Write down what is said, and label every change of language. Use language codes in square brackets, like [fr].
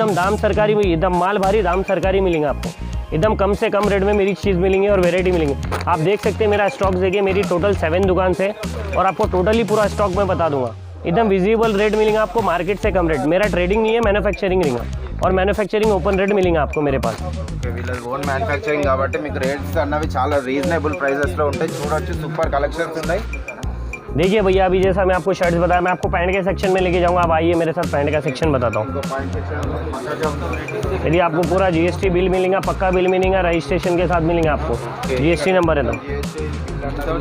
[hi] एकदम दाम सरकारी, एकदम माल भारी, दाम सरकारी मिलेंगे आपको, एकदम कम से कम रेट में मेरी चीज़ मिलेंगी और वेरायटी मिलेंगी। आप देख सकते हैं मेरा स्टॉक देखिए, मेरी टोटल 7 दुकान से, और आपको टोटली पूरा स्टॉक मैं बता दूंगा। एकदम विजिबल रेट मिलेगा आपको, मार्केट से कम रेट। मेरा ट्रेडिंग नहीं है, मैन्युफैक्चरिंग नहीं है, और मैन्युफैक्चरिंग ओपन रेट मिलेंगे आपको मेरे पास। [te] వీళ్ళది ఓన్ మ్యానుఫ్యాక్చరింగ్ కాబట్టి మీకు రేట్స్ అన్నవి చాలా రీజనబుల్ ప్రైజెస్లో ఉంటాయి। చూడొచ్చు సూపర్ కలెక్షన్స్ ఉన్నాయి। [hi] देखिए भैया अभी जैसा मैं आपको शर्ट्स बताया, मैं आपको पैंट के सेक्शन में लेके जाऊंगा। आप आइए मेरे साथ, पैंट का सेक्शन बताता हूँ। यदि आपको पूरा जीएसटी बिल मिलेगा, पक्का बिल मिलेगा, रजिस्ट्रेशन के साथ मिलेंगे आपको, जीएसटी नंबर है तो।